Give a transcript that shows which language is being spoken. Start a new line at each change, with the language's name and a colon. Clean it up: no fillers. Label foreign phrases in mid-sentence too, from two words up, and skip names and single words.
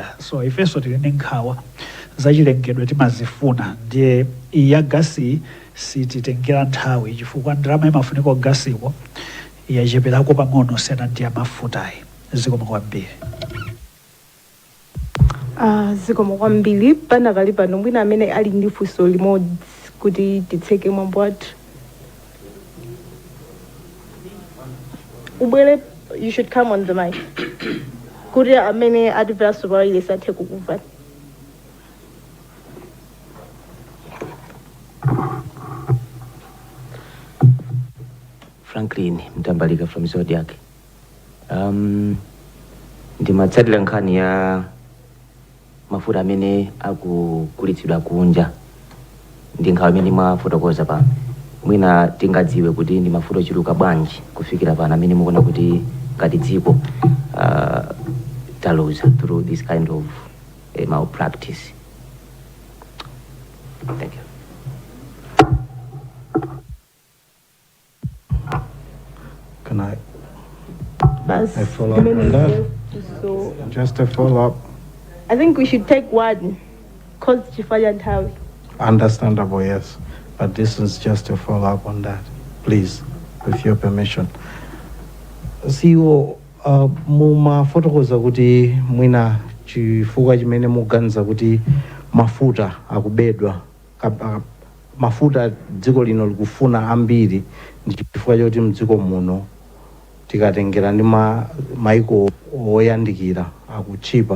Nyanja: So ifenso tili ndi nkhawa zachilengedwe timazifuna ndiye iyi ya gasi sititengera nthawi chifukwa ndalama imafunika gasiko yacheperako pang'ono siyana ndi ya mafutayi. Zikomo kwambiri. Zikomo kwambiri panakali pano mwina amene ali ndi funso limodzi kuti titseke mwambo wathu. Ubwere,
English: you should come on the mic.
Nyanja: Kuti amene atimvera sopawaile sathe kukumva.
English: Franklin Mtambalika from Zodiac.
Nyanja: Ndimatsatira nkhani ya mafuta amene akugulitsidwa kunja ndi nkhawa imene mwafotokoza pano. Mwina tingadziwe kuti ndi mafuta ochuluka bwanji kufikira pano amene mukuona kuti ngati dziko taluza
English: through this kind of malpractice. Thank you. Can I That's follow up on that? So Just a follow-up. I think we should take one cause Chifaya and how. Understandable, yes. but this is just a follow-up on that, please, with your permission. CEO,
Nyanja: mumafotokoza kuti mwina chifukwa chimene muganiza kuti mafuta akubedwa mafuta dziko lino likufuna ambiri ndi chifukwa choti mdziko muno tikatengera ndi maiko oyandikira akuchipa.